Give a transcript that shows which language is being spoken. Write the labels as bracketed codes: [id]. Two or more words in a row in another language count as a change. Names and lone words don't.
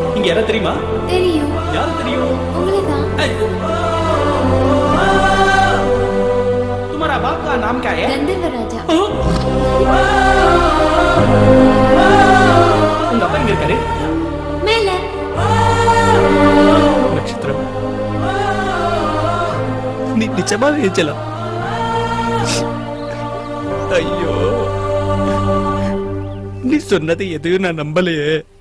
[ta] யாரா தெரியுமா? தெரியும். யாரு தெரியும்? உங்களுதான். [hi] तुम्हारा बाप का नाम क्या है? गंधर्व राजा. [ta] உங்க அப்பா எங்க இருக்காரு? மேல. நட்சத்திரம். நீ நிஜமாவே ஏஞ்சலா? ஐயோ, நீ சொன்னது எதையும் நான் நம்பலையே.